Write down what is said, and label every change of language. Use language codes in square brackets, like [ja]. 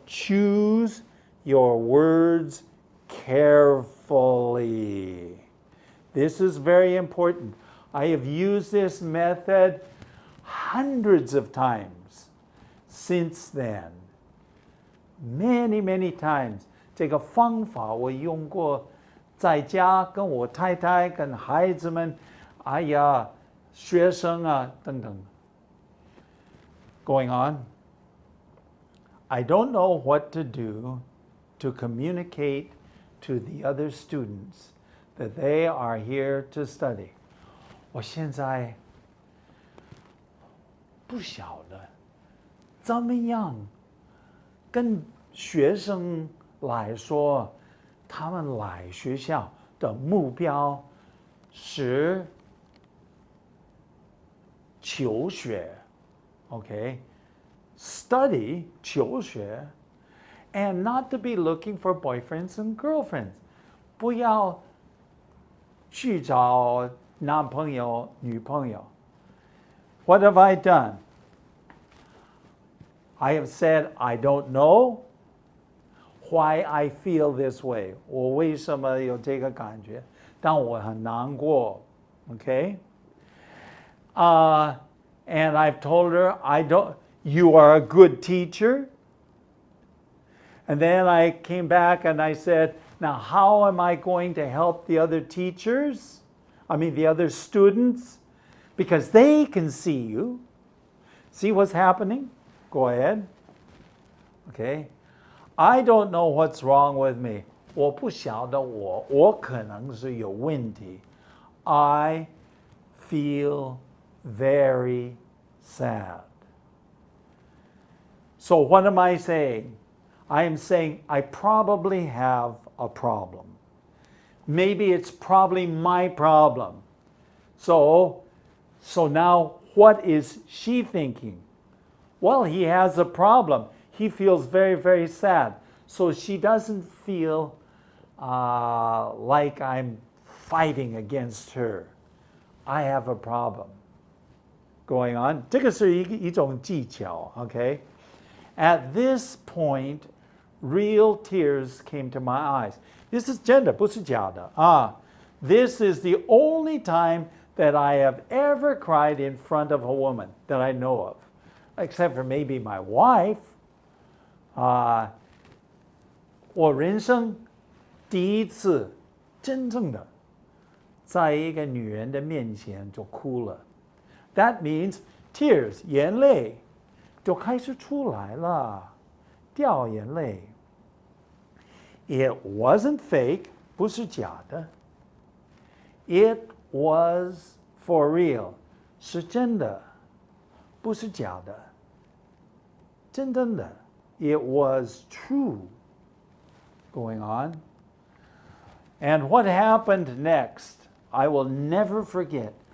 [en] Choose your words carefully. This is very important. I have used this method hundreds of times since then. Many, many times. [zh] 这个方法我用过，在家跟我太太、跟孩子们，哎呀，学生啊等等。 [en] Going on. I don't know what to do to communicate to the other students that they are here to study. [zh] 我现在不晓得怎么样跟学生来说，他们来学校的目标是 [en] 求学 ，OK， study 求学 ，and not to be looking for boyfriends and girlfriends， [zh] 不要去找男朋友、女朋友。 [en] What have I done? I have said I don't know why I feel this way. [zh] 我为什么有这个感觉？但我很难过 ，OK？ [en] And I've told her, you are a good teacher. And then I came back and I said, now how am I going to help the other teachers? The other students? Because they can see you. See what's happening? Go ahead. Okay. I don't know what's wrong with me. [zh] 我不晓得我可能是有问题。 [en] I feel very sad. So what am I saying? I am saying I probably have a problem. Maybe it's probably my problem. So now what is she thinking? Well, he has a problem. He feels very, very sad. So she doesn't feel like I'm fighting against her. I have a problem. Going on. [zh] 这个是一种技巧, okay? [en] At this point, real tears came to my eyes. This is [zh] 真的，不是假的啊。 [en] This is the only time that I have ever cried in front of a woman that I know of, except for maybe my wife. [zh] 我人生第一次真正的在一个女人的面前就哭了。 [en] That means tears, [zh] 眼泪就开始出来了，掉眼泪。 [en] It wasn't fake, [zh] 不是假的。 [en] It was for real, [zh] 是真的，不是假的，真正的。 [en] It was true. Going on. And what happened next, I will never forget.